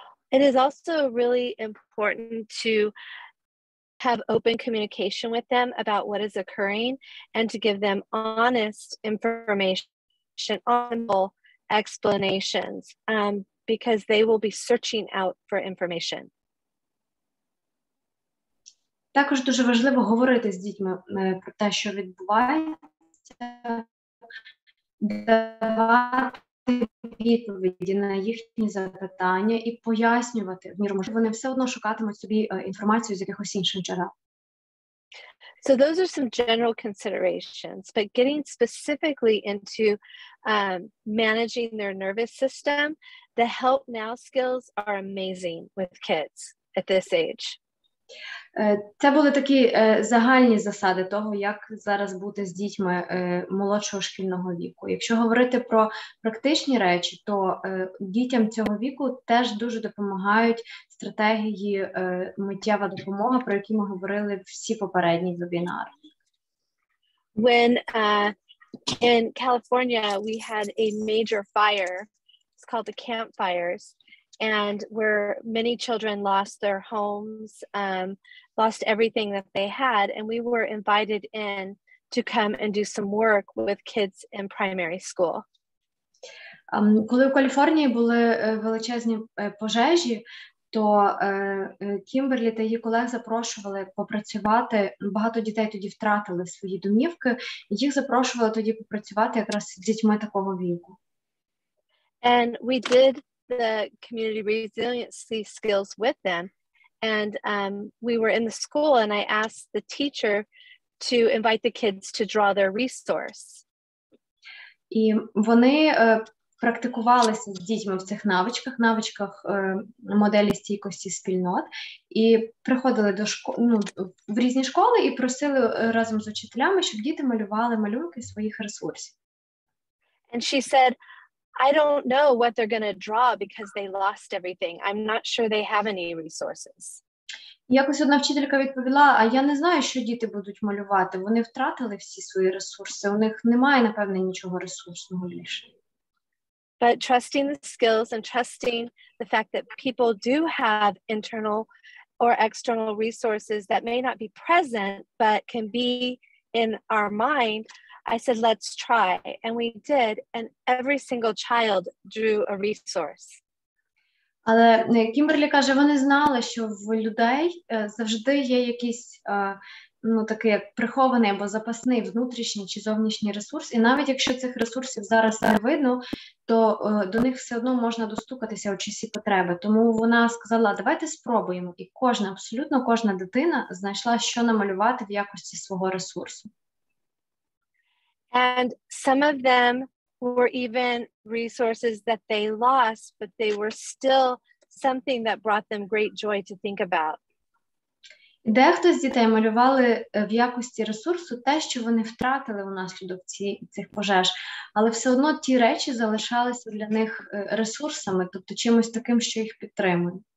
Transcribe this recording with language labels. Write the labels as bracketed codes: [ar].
[en] It is also really important to have open communication with them about what is occurring and to give them honest information, honest explanations, because they will be searching out for information. [uk] Також дуже важливо говорити з дітьми про те, що відбувається, давати відповіді на їхні запитання і пояснювати, в міру можливо, вони все одно шукатимуть собі інформацію з якихось інших джерел. [en] So those are some general considerations, but getting specifically into managing their nervous system, the help now skills are amazing with kids at this age. [uk] Це були такі загальні засади того, як зараз бути з дітьми молодшого шкільного віку. Якщо говорити про практичні речі, то дітям цього віку теж дуже допомагають стратегії миттєва допомога, про які ми говорили всі попередні вебінари. [en] When in California we had a major fire, it's called the campfires, and where many children lost their homes, lost everything that they had, and we were invited in to come and do some work with kids in primary school. [uk] Коли в Каліфорнії були величезні пожежі, то Кімберлі та її колег запрошували попрацювати, багато дітей тоді втратили свої домівки, і їх запрошували тоді попрацювати якраз з дітьми такого віку. [en] And we did the community resiliency skills with them. And we were in the school and I asked the teacher to invite the kids to draw their resource. [uk] І вони практикувалися з дітьми в цих навичках моделі стійкості спільнот, і приходили до в різні школи і просили разом з учителями, щоб діти малювали малюнки своїх ресурсів. [en] And she said, I don't know what they're going to draw because they lost everything. I'm not sure they have any resources. [uk] Якось одна вчителька відповіла, а я не знаю, що діти будуть малювати. Вони втратили всі свої ресурси. У них немає, напевне, нічого ресурсного більше. [en] But trusting the skills and trusting the fact that people do have internal or external resources that may not be present, but can be in our mind, I said, let's try. And we did. And every single child drew a resource. [uk] Але Кімберлі каже, вони знали, що в людей завжди є якийсь такий як прихований або запасний внутрішній чи зовнішній ресурс. І навіть якщо цих ресурсів зараз не видно, то до них все одно можна достукатися у часі потреби. Тому вона сказала, давайте спробуємо. І абсолютно кожна дитина знайшла, що намалювати в якості свого ресурсу. [en] And some of them were even resources that they lost, but they were still something that brought them great joy to think about. [uk] Дехто з дітей малювали в якості ресурсу те, що вони втратили внаслідок цих пожеж, але все одно ті речі залишалися для них ресурсами, тобто чимось таким, що їх підтримує.